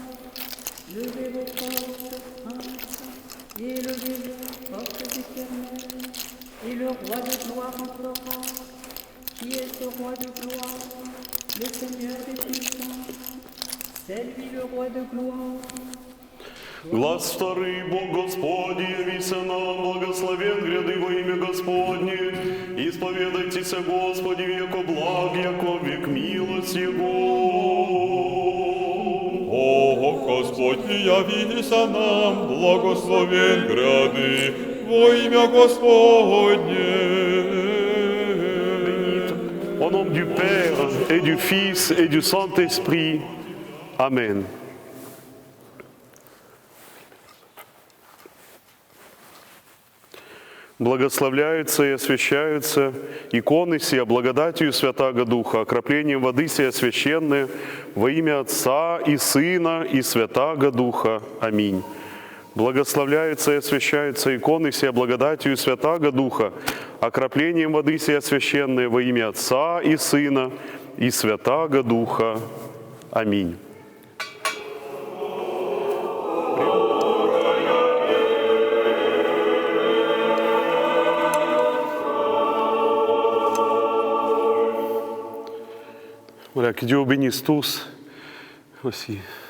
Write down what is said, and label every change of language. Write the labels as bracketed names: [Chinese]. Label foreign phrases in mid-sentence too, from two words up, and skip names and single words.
[French] Levez vos portes, princes, et levez-vous, portes éternelles, et le roi de gloire entrera. Qui est ce roi de gloire? Le Seigneur est puissant, c'est lui le roi de gloire. [Church Slavic] Глаз вторый, Бог Господь, явися нам, благословен гряды во имя Господне. Исповедайтесь, Господи, яко благ, яко век милость Его. О, Господь, явися нам, благословен гряды во имя Господне. [French] Au nom du Père et du Fils et du Saint-Esprit. Amen. [Church Slavic] Благословляются и освящаются иконы сия благодатью Святаго Духа, окроплением воды сия священные во имя Отца и Сына и Святаго Духа. Аминь. Благословляются и освящаются иконы сия благодатью Святаго Духа, окроплением воды сия священные во имя Отца и Сына и Святаго Духа. Аминь. [French] Voilà, que Dieu vous bénisse tous aussi.